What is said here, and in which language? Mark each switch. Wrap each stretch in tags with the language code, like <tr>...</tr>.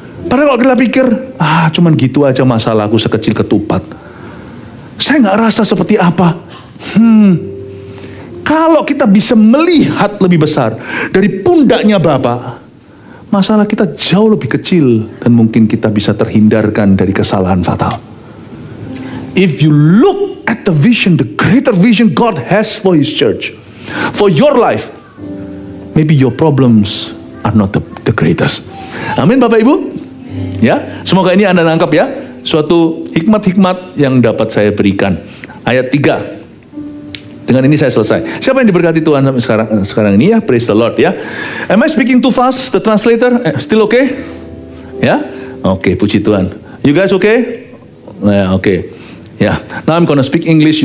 <id>Padahal kalau kita pikir, cuman gitu aja masalahku sekecil ketupat. Saya nggak rasa seperti apa. Kalau kita bisa melihat lebih besar dari pundaknya Bapa, masalah kita jauh lebih kecil dan mungkin kita bisa terhindarkan dari kesalahan fatal.</id> <en>If you look at the vision, the greater vision God has for His church, for your life, maybe your problems are not the greatest.</en> <id>Amin Bapak Ibu. Ya, semoga ini Anda nangkap ya. Suatu hikmat-hikmat yang dapat saya berikan. Ayat 3. Dengan ini saya selesai. Siapa yang diberkati Tuhan sampai sekarang ini ya?</id> <en>Praise the Lord</en> <id>ya.</id> <en>Am I speaking too fast? The translator still okay?</en> <id>Ya? Oke, puji Tuhan.</id> <en>You guys okay?</en> <id>Oke. Ya.</id> <en>Now I'm gonna speak English.</en>